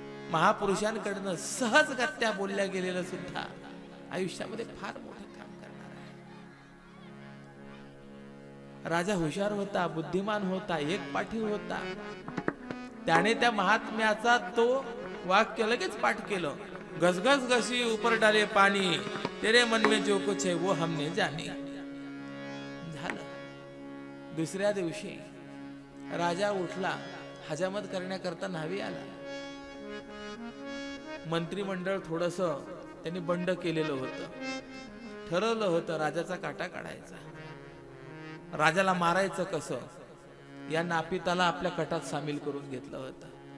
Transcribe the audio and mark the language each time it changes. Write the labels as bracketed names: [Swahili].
[Marathi] महापुरुषांकडनं सहजगत्या बोलल्या गेलेलं सुद्धा आयुष्यामध्ये फार मोठं काम करणार आहे. राजा हुशार होता, बुद्धिमान होता, एक पाठी होता. त्याने त्या महात्म्याचा तो वाक्य लगेच पाठ केलं. [Hindi] घसघस घसी ऊपर डाले पाणी, तेरे मन में जो कुछ है वो हमने जाने. [Marathi] झालं. दुसऱ्या दिवशी राजा उठला, हजामत करण्याकरता न्हावी आला. मंत्रिमंडळ थोडस त्यांनी बंड केलेलं होतं. ठरवलं होतं राजाचा काटा काढायचा. राजाला मारायचं कसं, या नापिताला आपल्या कटात सामील करून घेतलं होतं.